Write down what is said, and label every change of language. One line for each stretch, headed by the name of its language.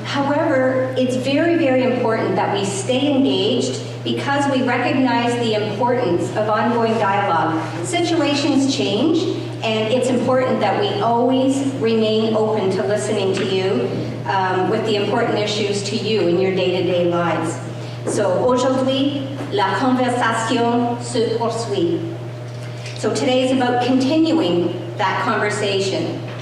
English: However, it's very important that we stay engaged because we recognize the importance of ongoing dialogue. Situations change, and it's important that we always remain open to listening to you. with the important issues to you in your day-to-day lives.
French: So aujourd'hui, la conversation se poursuit.
English: So today is about continuing that conversation.